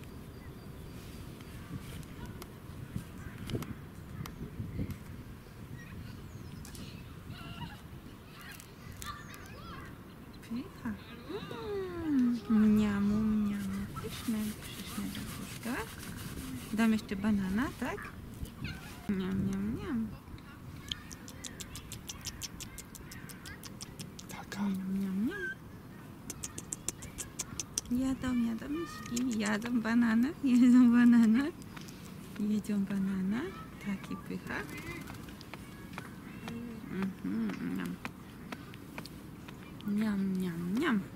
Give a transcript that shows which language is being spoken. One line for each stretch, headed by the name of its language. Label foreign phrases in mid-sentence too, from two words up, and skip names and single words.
Polish: Pycha. Mniamu, mniamu. Pyszne, pyszne jabłuszka. Dam jeszcze banana, tak? Miam, miam, miam. Taka. Miam, miam, miam. Jadą myszki, jadą banana, jedzą banana. Jedzą banana. Taki pycha. Miam. Miam, miam, miam.